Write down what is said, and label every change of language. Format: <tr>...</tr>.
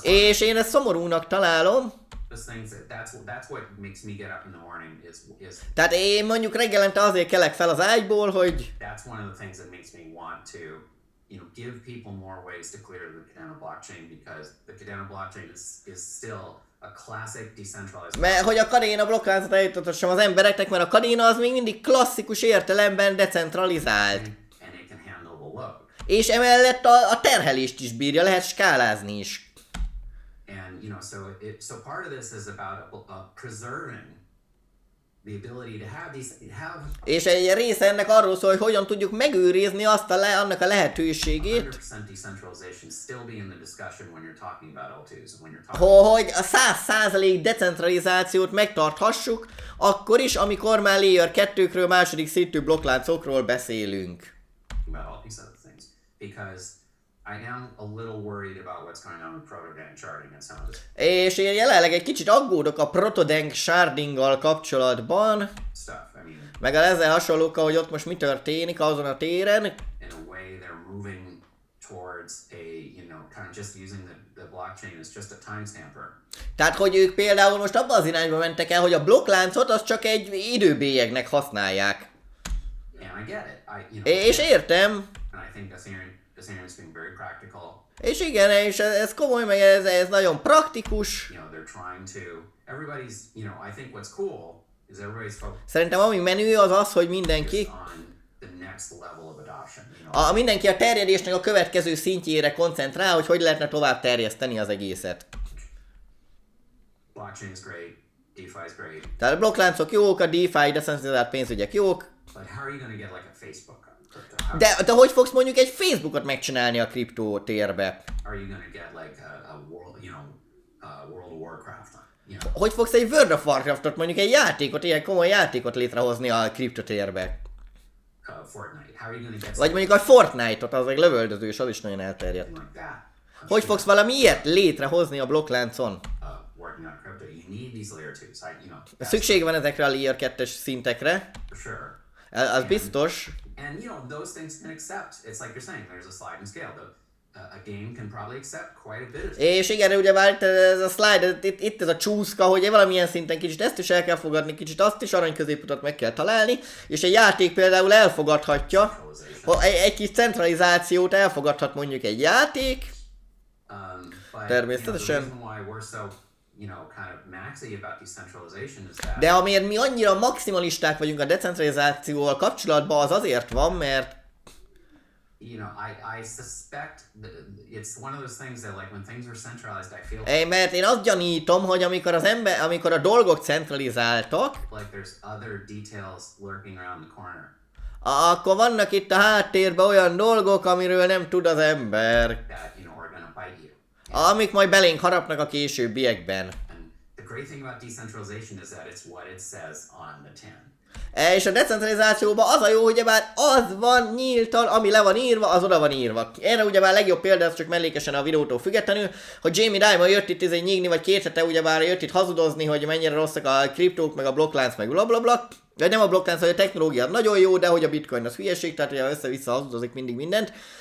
<hu>És én ezt szomorúnak találom.</hu> <en>That's what makes me get up in the morning is.</en> <hu>Tehát én mondjuk reggelente azért kelek fel az ágyból, hogy.</hu> <en>That's one of the things that makes me want to give people more ways to clear the Kadena blockchain, because the Kadena blockchain is still a classic decentralized.</en> <hu>Mert hogy a Kadena blokkláncot eljutassam az embereknek, mert a Kadena az még mindig klasszikus értelemben decentralizált.</hu> <en>And it can handle the load.</en> <hu>És emellett a terhelést is bírja, lehet skálázni is.</hu> <en>And so part of this is about preserving the ability to have</en> <hu>És egy része ennek arról szól, hogy hogyan tudjuk megőrizni azt annak a lehetőségét,</hu> <en>100% decentralization still be in the discussion when you're talking about L2s, when you're talking</en> <hu>hogy a 100% decentralizációt megtarthassuk, akkor is, amikor már layer 2-kről, második szintű blokkláncokról beszélünk.</hu> <en>about all these other things, because I am a little worried about what's going on with proto-dank sharding and some of this</en> <hu>És én jelenleg egy kicsit aggódok a proto-dank shardinggal kapcsolatban,</hu> <en>stuff. I mean,</en> <hu>meg a ezzel hasonlókkal, hogy ott most mi történik azon a téren.</hu> <en>in a way, they're moving towards a, kind of just using the blockchain as just a timestamper.</en> <hu>Tehát, hogy ők például most abban az irányba mentek el, hogy a blokkláncot az csak egy időbélyegnek használják.</hu> <en>And I get it.</en> <hu>És értem.</hu> <en>And I think Ethereum's being very practical.</en> <hu>És igen, és ez komoly, meg ez nagyon praktikus.</hu> <en>They're trying to. Everybody's. I think what's cool is everybody's focused</en> <hu>Szerintem ami menő az az, hogy mindenki</hu> <en>on the next level of adoption.</en> <hu>mindenki a terjedésnek a következő szintjére koncentrál, hogy lehetne tovább terjeszteni az egészet.</hu> <en>Blockchain is great. DeFi is great.</en> <hu>Tehát a blokkláncok jók, a DeFi, decentralizált pénzügyek jók,</hu> <en>But how are you going to get like a Facebook on crypto?</en> <hu>de hogy fogsz mondjuk egy Facebookot megcsinálni a kriptó térbe?</hu> <en>Are you going to get like a world, World of Warcraft on?</en> <hu>Hogy fogsz egy World of Warcraftot, mondjuk egy játékot, ilyen komoly játékot létrehozni a kriptotérbe?</hu> <en>Fortnite. How are you going to get</en> <hu>Vagy mondjuk a Fortnite-ot, az egy lövöldözős, az is nagyon elterjedt.</hu> <en>something like that?</en> <hu>Hogy fogsz valami ilyet létrehozni a blokkláncon?</hu> <en>Working on crypto, you need these layer twos. That's</en> <hu>Szükség van ezekre a layer 2-es szintekre,</hu> <en>for sure.</en> <hu>az biztos.</hu> <en>And those things can accept. It's like you're saying, there's a sliding scale. A game can probably accept quite a bit of</en> <hu>És igen, ugye már ez a slide, itt ez a csúszka, hogy valamilyen szinten kicsit ezt is el kell fogadni, kicsit azt is, arany középutat meg kell találni, és egy játék például elfogadhatja, egy kis centralizációt elfogadhat mondjuk egy játék,</hu> <en>but,</en> <hu>természetesen.</hu> <en>the reason why we're so, kind of maxy about decentralization is that</en> <hu>De amiért mi annyira maximalisták vagyunk a decentralizációval kapcsolatban, az azért van, mert</hu> <en>I suspect that it's one of those things that like when things are centralized, I feel</en> <hu>mert én azt gyanítom, hogy amikor a dolgok centralizáltak,</hu> <en>like there's other details lurking around the corner</en> <hu>akkor vannak itt a háttérben olyan dolgok, amiről nem tud az ember,</hu> <en>that are going to bite you.</en> <hu>amik majd belénk harapnak a későbbiekben.</hu> <en>And the great thing about decentralization is that it's what it says on the tin.</en> <hu>És a decentralizációban az a jó, hogy ugyebár az van nyíltan, ami le van írva, az oda van írva. Erre ugyebár a legjobb példa, az csak mellékesen a videótól függetlenül, hogy Jamie Dimon jött itt nyígni, vagy 2 hete ugyebár jött itt hazudozni, hogy mennyire rosszak a kriptók, meg a blokklánc, meg blablabla. De nem a blokklánc, hogy a technológia nagyon jó, de hogy a bitcoin az hülyeség, tehát ugye össze-vissza hazudozik mindig mindent.</hu>